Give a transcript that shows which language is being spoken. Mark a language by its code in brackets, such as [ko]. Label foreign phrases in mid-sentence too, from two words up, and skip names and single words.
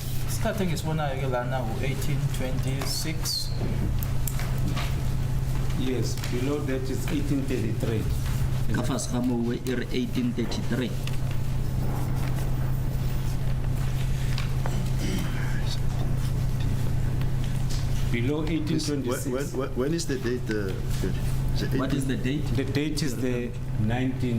[en] Starting is one now 1826. Yes, below that is 1833. [nso] Ka fase ga moo e re 1833. [en] Below This- 1826. when is the date? What is the date? The date is the 19th.